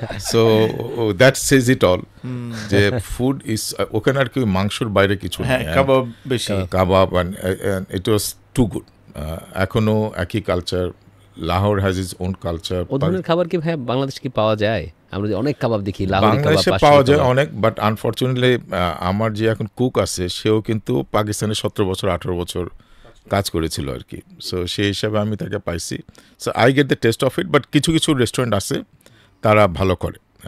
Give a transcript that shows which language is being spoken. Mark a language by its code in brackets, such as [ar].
[en] So that says it all. [bn] যে food is, ওখানে আর কি মাংসর বাইরে কিছু নেই, কাবাব বেশি, [en] Kebab, and it was too good. [bn] এখনও একই culture, [en] Lahore has its own culture. [bn] ও ধরনের খাবার কি ভাই বাংলাদেশ কি পাওয়া যায়? আমরা যে অনেক কাবাব দেখি, লাহোরি কাবাব, বাংলাদেশে পাশাপাশি পাওয়া যায় কাবাব। অনেক, বাট আনফর্চুনেটলি আমার যে এখন কুক আছে সেও কিন্তু পাকিস্তানে 17 বছর 18 বছর কাজ করেছিল আর কি। সো সেই হিসাবে আমি তাকে পাইছি। [en] so I get the taste of it, [bn] but কিছু কিছু রেস্টুরেন্ট আছে তারা ভালো করে।